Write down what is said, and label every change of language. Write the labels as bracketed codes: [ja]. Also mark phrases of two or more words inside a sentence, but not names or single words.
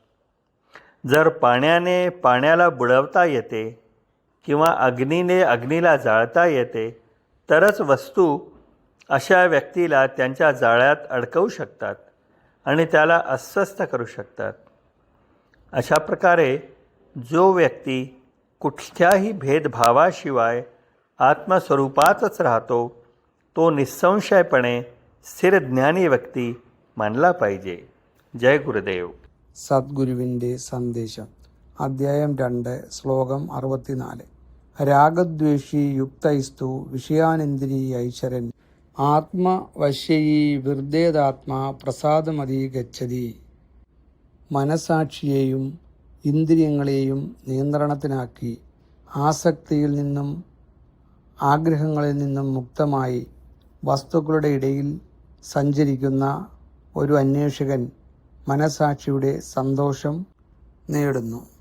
[mr] जर पाण्याने पाण्याला बुडवता येते किंवा अग्नीने अग्नीला जाळता येते तरच वस्तू अशा व्यक्तीला त्यांच्या जाळ्यात अडकवू शकतात आणि त्याला अस्वस्थ करू शकतात. अशा प्रकारे जो व्यक्ती कुठल्याही भेदभावाशिवाय आत्मस्वरूपातच राहतो तो निःसंशयपणे स्थिर ज्ञानी व्यक्ती मानला पाहिजे. जय गुरुदेव. [ml] സദ്ഗുരുവിൻ്റെ സന്ദേശം. അധ്യായം 2, ശ്ലോകം 64. [sa] രാഗദ്വേഷി യുക്തൈസ്തു വിഷയാനിന്ദ്രിയൈശ്വരൻ ആത്മവശ്യയി വിർദ്ദേതാത്മാ പ്രസാദമതി ഗച്ഛതി. [ml] മനസാക്ഷിയെയും ഇന്ദ്രിയങ്ങളെയും നിയന്ത്രണത്തിനാക്കി ആസക്തിയിൽ നിന്നും ആഗ്രഹങ്ങളിൽ നിന്നും മുക്തമായി വസ്തുക്കളുടെ ഇടയിൽ സഞ്ചരിക്കുന്ന ഒരു അന്വേഷകൻ മനസാക്ഷിയുടെ സന്തോഷം നേടുന്നു.